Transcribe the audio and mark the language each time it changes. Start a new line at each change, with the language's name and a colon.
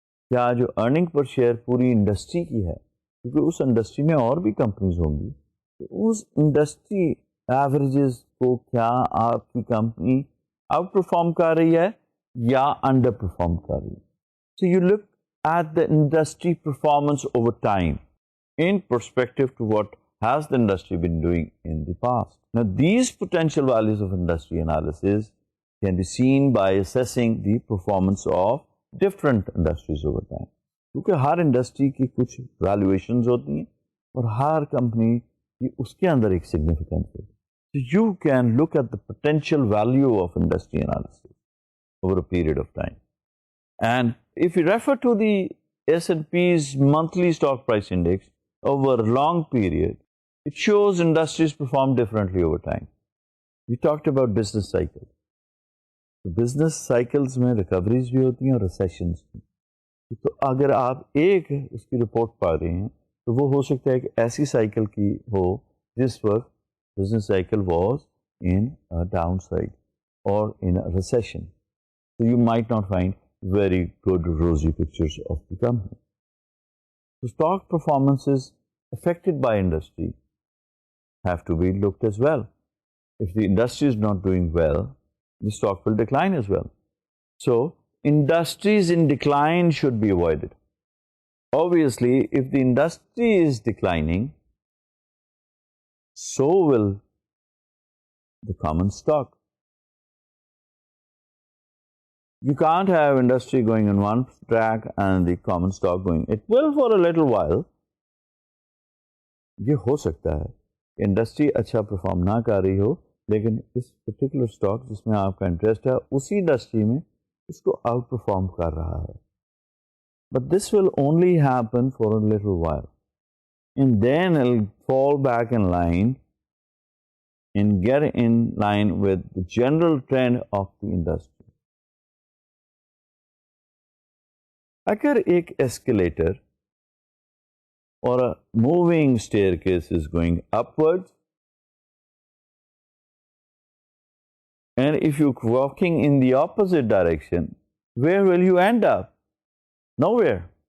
Hindi: क्या जो earning per share पूरी इंडस्ट्री की है, क्योंकि उस इंडस्ट्री में और भी कंपनीज होंगी, तो उस इंडस्ट्री एवरेजेस को क्या आपकी कंपनी आउट परफॉर्म कर रही है या अंडर परफॉर्म कर रही है?
English: So you look at the industry performance over time in perspective to what has the industry been doing in the past. Now, these potential values of industry analysis can be seen by assessing the performance of different industries over time.
Hindi: क्योंकि हर industry की कुछ valuations होती हैं और हर company की उसके अंदर एक सिग्निफिकेंस होती है.
English: So you can look at the potential value of industry analysis over a period of time. And if you refer to the S&P's monthly stock price index over a long period, it shows industries perform differently over time. We talked about business cycles.
Hindi: तो business cycles में recoveries भी होती हैं और recessions भी. तो अगर आप एक उसकी रिपोर्ट पा रहे हैं तो वो हो सकता है कि ऐसी साइकिल की हो जिस वक्त business cycle
English: was in a down side
Hindi: और
English: In a recession. So you might not find very good rosy pictures of the company. So stock performances affected by industry have to be looked as well. If the industry is not doing well, the stock will decline as well. So industries in decline should be avoided. Obviously, if the industry is declining, so will the common stock. You can't have industry going on one track and the common stock going. It will for a little while.
Hindi: ये हो सकता है industry अच्छा perform ना कर रही हो, लेकिन इस पर्टिकुलर स्टॉक जिसमें आपका इंटरेस्ट है उसी इंडस्ट्री में इसको आउट परफॉर्म कर रहा है.
English: But this will only happen for a little while and then it will fall back in line and get in line with the general trend of the industry.
Hindi: अगर एक
English: escalator or a moving staircase is going upwards, and if you're walking in the opposite direction, where will you end up? Nowhere.